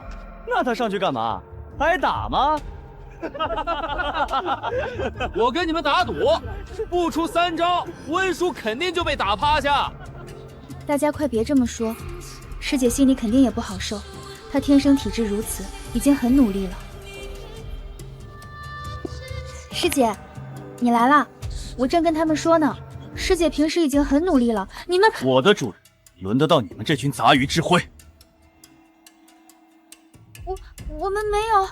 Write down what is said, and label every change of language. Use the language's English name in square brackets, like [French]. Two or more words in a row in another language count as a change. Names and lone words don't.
[Chinese] 那他上去干嘛？挨打吗？我跟你们打赌，不出3招，温书肯定就被打趴下。大家快别这麼說，師姐心裡肯定也不好受。她天生體質如此，已經很努力了。師姐，你來啦！我正跟他們說呢，師姐平時已經很努力了，你們…… 我的主人，輪得到你們這群雜魚之輝？我們沒有。